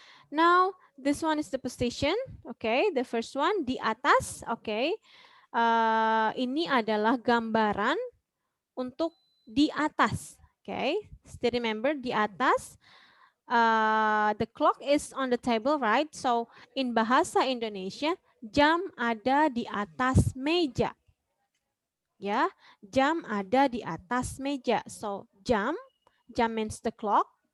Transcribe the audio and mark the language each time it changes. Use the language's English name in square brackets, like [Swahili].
[English] Now this one is the position. Okay, the first one di atas. Okay. [Indonesian] Ini adalah gambaran untuk di atas. [English] Okay, still remember di atas. The clock is on the table, right? So in [Indonesian] bahasa Indonesia, jam ada di atas meja. Ya, jam ada di atas meja. [English] So jam means the clock.